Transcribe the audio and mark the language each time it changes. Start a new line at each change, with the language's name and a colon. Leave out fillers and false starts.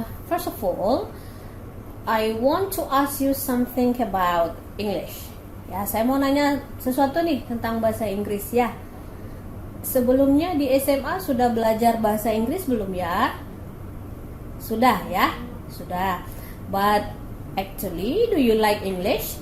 English: First of all, I want to ask you something about English.
Indonesian: Ya, saya mau nanya sesuatu nih tentang bahasa Inggris ya. Sebelumnya di SMA sudah belajar bahasa Inggris belum ya? Sudah ya? Sudah.
English: But actually, do you like English?